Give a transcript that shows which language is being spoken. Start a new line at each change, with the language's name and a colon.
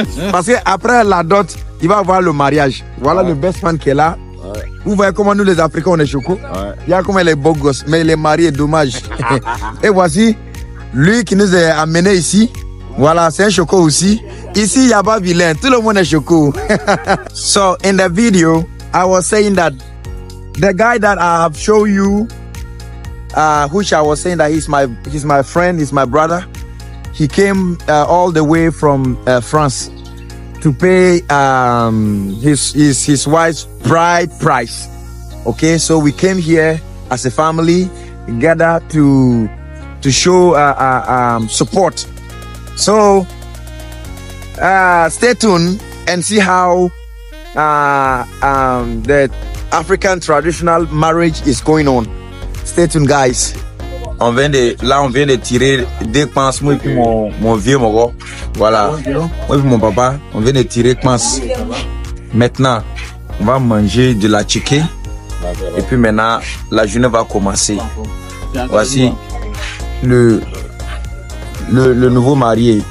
French: Parce que après la dot, il va avoir le mariage. Voilà le best man qui est là. Vous voyez comment nous les Africains on est choco. Il y a comment les beaux gosses, mais les mariés, dommage. Et voici lui qui nous a amené ici. Voilà, c'est un choco aussi. Ici, il n'y a pas vilain. Tout le monde est choco.
English: So, in the video, I was saying that the guy that I have shown you, which I was saying that he's my friend, he's my brother. He came all the way from France to pay his wife's bride price. Okay, so we came here as a family, gathered to show support. So stay tuned and see how the African traditional marriage is going on. Stay tuned, guys.
French: On vient de tirer deux pinces, moi et puis mon vieux moro. Voilà. Moi et puis mon papa, on vient de tirer pinces. Maintenant, on va manger de la chicken. Et puis maintenant, la journée va commencer. Voici le nouveau marié.